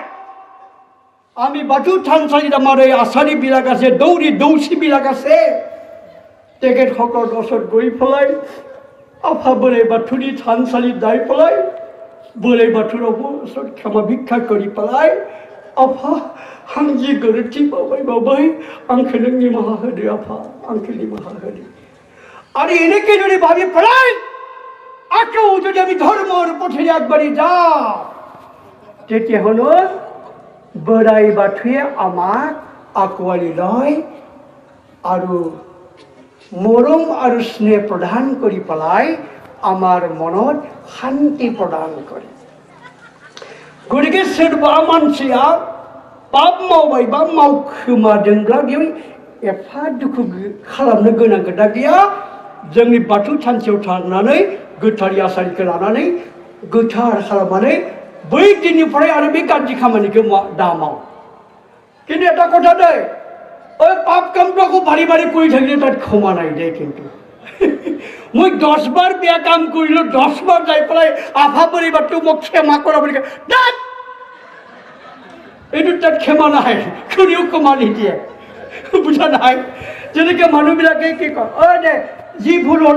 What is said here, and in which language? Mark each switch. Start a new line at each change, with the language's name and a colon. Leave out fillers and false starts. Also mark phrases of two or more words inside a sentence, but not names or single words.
Assamese: আমি বাথৌ থানচালিত আমাৰ এই আচাৰীবিলাক আছে, দৌৰী দৌচীবিলাক আছে, তেখেতসকলৰ ওচৰত গৈ পেলাই আফা বৰাই বাথৌৰী থানচালিত যাই পেলাই বৰাই বাথৌৰ ওচৰত ক্ষমা ভিক্ষা কৰি পেলাই আফা
Bodo: आं जि गोरोन्थि मावबाय आंखौ नों निमाहा होदो आफा, आंखौ निमाहा होदो।
Assamese: आरो এনেকৈ যদি ভাবি পেলাই আকৌ যদি আমি ধৰ্মৰ পথেৰে আগবাঢ়ি যাওঁ, তেতিয়াহ'লে বৰাই বাথৌৱে আমাক আঁকোৱালি লয় আৰু মৰম আৰু স্নেহ প্ৰদান কৰি পেলাই আমাৰ মনত শান্তি প্ৰদান কৰে।
Bodo: গতিকে सोरबा मानसिया पाप मावबाय बा मावखोमादोंब्ला बेयाव एफा दुखु खालामनो गोनां खोथा गैया जोंनि बाथौ थानसायाव थांनानै गोथार आसारिखौ लानानै गोथार खालामनानै बै दिननिफ्राय आरो बे गाज्रि खामानिखौ दा माव
Assamese: কিন্তু এটা কথা দেই ওই পাপ কামটো আকৌ বাৰী বাৰী কৰি থাকিলে তাত ক্ষমা নাই দেই কিন্তু মই 10 বাৰ বেয়া কাম কৰিলোঁ 10 বাৰ যাই পেলাই আফা পৰিবাৰটো মোক ক্ষমা কৰা বুলি কয় এইটো তাত ক্ষমা নাই কোনেও ক্ষমা নিদিয়ে বুজা নাই যেনেকৈ মানুহবিলাকে কি কয় অ দে যি ভুল হ'ল দে